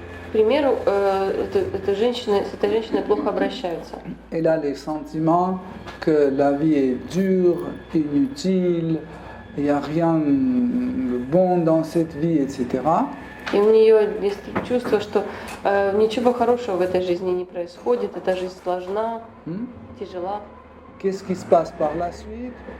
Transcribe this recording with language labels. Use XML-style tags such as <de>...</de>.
<ru>К примеру, с этой женщиной плохо обращаются.</ru> <fr>Elle a les sentiments que la vie est dure, inutile, il n'y a rien de bon dans cette vie, etc.</fr> <ru>И у нее есть чувство, что ничего хорошего в этой жизни не происходит, эта жизнь сложна, тяжела.</ru> <fr>Qu'est-ce qui se passe par la suite?</fr>